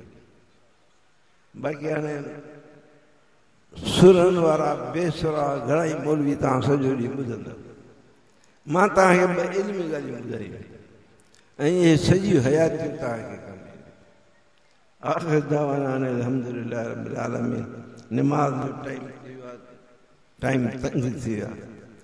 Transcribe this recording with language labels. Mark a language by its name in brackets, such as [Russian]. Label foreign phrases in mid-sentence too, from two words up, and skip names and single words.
[Sindhi] बाक़ी हाणे सुरनि वारा बेसुरा घणेई मौलवी तव्हां सॼो ॾींहुं ॿुधंदा। मां तव्हांखे ॿ इल्मी ॻाल्हियूं ॿुधायूं ऐं इहे सॼी हयातियूं तव्हांखे कमु। [Arabic] آخر دعوانا الحمد لله رب العالمين. [Sindhi] निमाज़ जो टाइम थी वियो आहे, टाइम तंग थी वियो आहे।